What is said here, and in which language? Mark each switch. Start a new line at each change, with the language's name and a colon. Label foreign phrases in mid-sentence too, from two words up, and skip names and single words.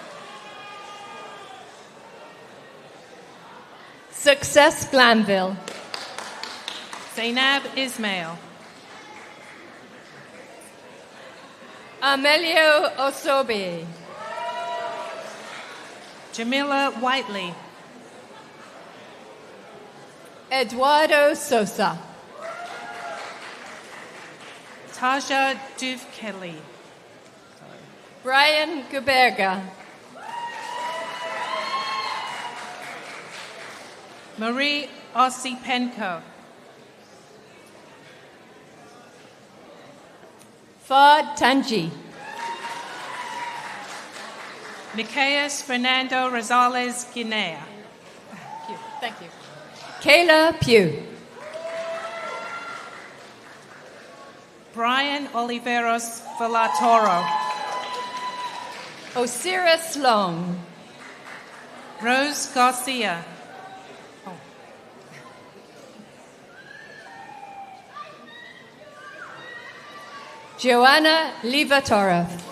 English: Success Glanville. Zainab Ismail. Amelio Osobi. Jamila Whiteley. Eduardo Sosa. Taja Duvkelly. Brian Guberga. Marie Osipenko. Fard Tanji. Nicaeus Fernando Rosales Guinea. Thank you. Kayla Pugh. Brian Oliveros Villatoro. Osiris Long. Rose Garcia. Joanna Livatore.